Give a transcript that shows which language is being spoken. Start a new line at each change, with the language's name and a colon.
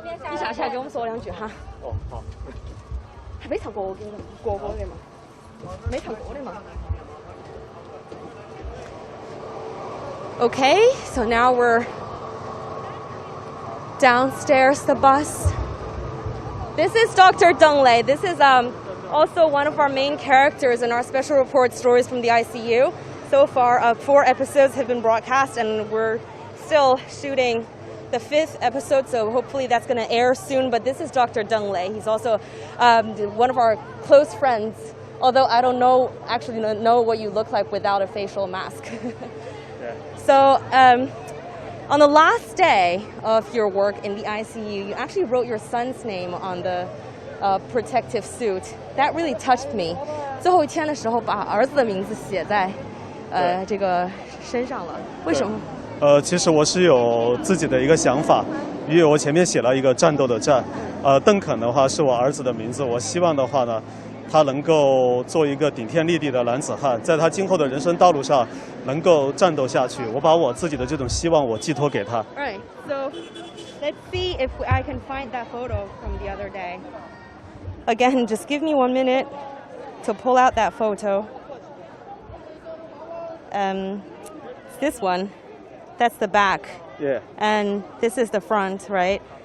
Chinese: 你下去给我们说两句哈。哦，好。还没唱国歌的吗？没躺过的吗
English: Okay, so now we're downstairs the bus. This is Dr. Deng Lei. This is also one of our main characters in our special report stories from the ICU. So far, 4 episodes have been broadcast, and we're still shooting the 5th episode, so hopefully that's going to air soon. But this is Dr. Deng Lei. He's also one of our close friends, although I don't actually know what you look like without a facial mask. Yeah. So on the last day of your work in the ICU, you actually wrote your son's name on the protective suit. That really touched me.
Chinese: 最后一天的时候，把儿子的名字写在这个身上了。为什么？其实我是有自己的一个想法，因为我前面写了一个战斗的战，邓肯的话是我儿子的名字，我希望的话呢，他能够做一个顶天立地的男子汉，在他今后的人生道路上能够战斗下去。我把我自己的这种希望我寄托给他。
English: Right. So let's see if I can find that photo from the other day. Again, just give me 1 minute to pull out that photo. This one. That's the back. Yeah. And this is the front, right?